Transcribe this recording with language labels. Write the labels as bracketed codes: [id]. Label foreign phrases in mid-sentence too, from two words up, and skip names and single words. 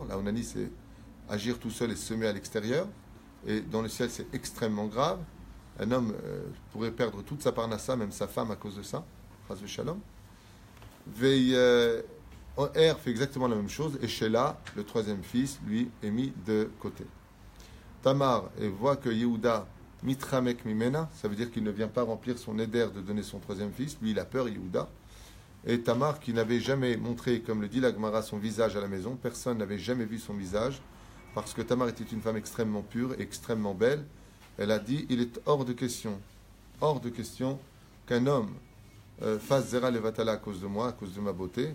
[fr] La onani, c'est agir tout seul et semer à l'extérieur. Et dans le ciel, c'est extrêmement grave. Un homme pourrait perdre toute sa parnassa, même sa femme, à cause de ça. [he] חס ושלום. [fr] Er fait exactement la même chose. Et Sheila, le troisième fils, lui, est mis de côté. Tamar voit que Yehuda [he] מתרחק ממנה, [fr] ça veut dire qu'il ne vient pas remplir son éder de donner son troisième fils. Lui, il a peur, Yehuda. Et Tamar, qui n'avait jamais montré, comme le dit la Gemara, son visage à la maison, personne n'avait jamais vu son visage, parce que Tamar était une femme extrêmement pure et extrêmement belle. Elle a dit, il est hors de question qu'un homme fasse [he] זרע לבטלה [fr] à cause de moi, à cause de ma beauté.